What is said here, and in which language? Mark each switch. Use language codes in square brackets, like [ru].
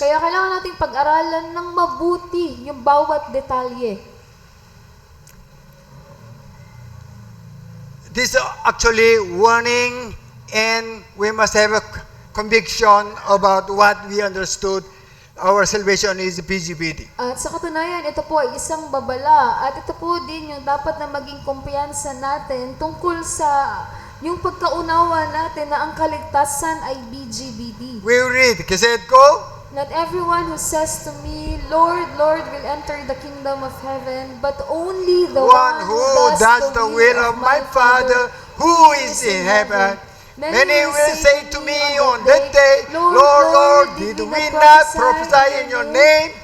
[tl] Kaya kailangan nating pag-aralan ng mabuti yung bawat detalye. [en] This is actually warning, and we must have a conviction about what we understood. Our salvation is BGBD. [tl] At sa katunayan, ito po ay isang babala at ito po din yung dapat na maging kumpiyansa natin tungkol sa yung pagkaunawa natin na ang kaligtasan ay BGBD. [en] We read, [tl] kasi ko, [en] Not everyone who says to me, Lord, Lord, will enter the kingdom of heaven, but only the one who does the will of my Father who is in heaven. Many will say to me on that day, Lord, Lord, did we not prophesy in your name?